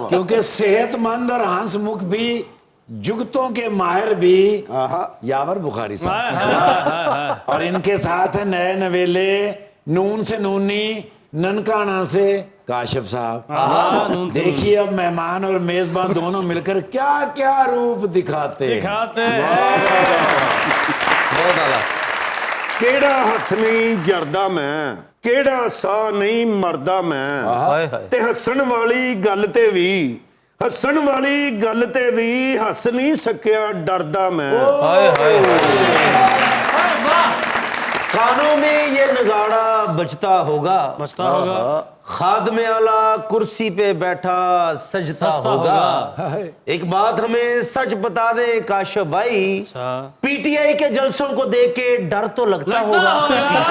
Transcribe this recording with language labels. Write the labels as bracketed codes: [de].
[hi] क्योंकि सेहतमंद और हंसमुख भी, जुगतों के माहिर भी यावर बुखारी साहब, और इनके साथ है नए नवेले नून से नूनी ननकाना से काशिफ साहब। देखिए अब मेहमान और मेजबान दोनों मिलकर क्या क्या रूप दिखाते [pa] ਬਹੁਤ ਆਲਾ। ਕਿਹੜਾ ਹੱਥ ਨਹੀਂ ਜਰਦਾ ਮੈਂ, ਕਿਹੜਾ ਸਾਹ ਨਹੀਂ ਮਰਦਾ ਮੈਂ, ਹਾਏ ਹਾਏ। ਤੇ ਹੱਸਣ ਵਾਲੀ ਗੱਲ ਤੇ ਵੀ, ਹੱਸਣ ਵਾਲੀ ਗੱਲ ਤੇ ਵੀ ਹੱਸ ਨਹੀਂ ਸਕਿਆ ਡਰਦਾ ਮੈਂ। [hi] हाय हाय कानों में ये नगाड़ा बजता होगा, बजता होगा। खादमे आला कुर्सी पे बैठा सजता होगा। एक बात हमें सच बता दे काशिफ भाई, पीटीआई के जलसों को देख के डर तो लगता होगा।